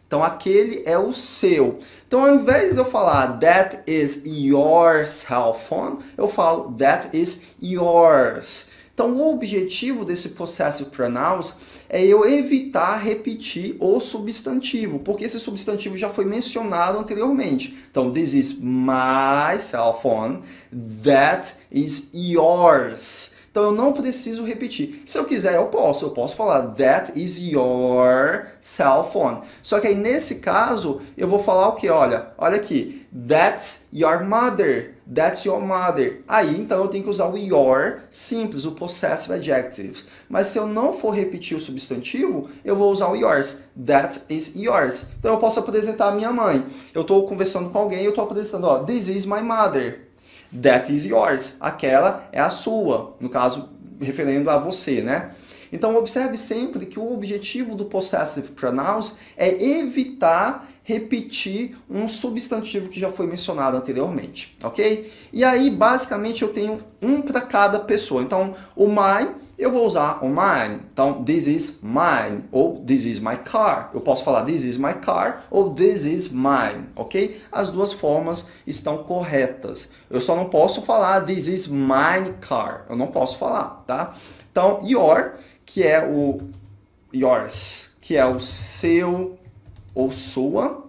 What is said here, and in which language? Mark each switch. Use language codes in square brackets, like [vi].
[pt] Então aquele é o seu. Então ao invés de eu falar [en] "That is your cell phone", [pt] eu falo [en] "That is yours." [pt] Então o objetivo desse possessive pronouns é eu evitar repetir o substantivo, porque esse substantivo já foi mencionado anteriormente. [en] Então, "This is my cell phone." "That is yours." [pt] Então eu não preciso repetir. Se eu quiser, eu posso falar [en] that is your cell phone. [pt] Só que aí nesse caso, eu vou falar o que? Olha aqui, [en] that's your mother. That's your mother. [pt] Aí, então, eu tenho que usar o your simples, o possessive adjectives. Mas se eu não for repetir o substantivo, eu vou usar o yours. [en] That is yours. [pt] Então, eu posso apresentar a minha mãe. Eu estou conversando com alguém e eu estou apresentando, ó, [en] this is my mother. That is yours. [pt] Aquela é a sua. No caso, referendo a você, né? Então, observe sempre que o objetivo do possessive pronouns é evitar repetir um substantivo que já foi mencionado anteriormente, ok? E aí, basicamente, eu tenho um para cada pessoa. Então, o mine, eu vou usar o mine. [en] Então, this is mine, ou this is my car. [pt] Eu posso falar [en] this is my car, [pt] ou [en] this is mine, [pt] ok? As duas formas estão corretas. Eu só não posso falar [en] this is mine car. [pt] Eu não posso falar, tá? Então, your, que é o yours, que é o seu ou sua.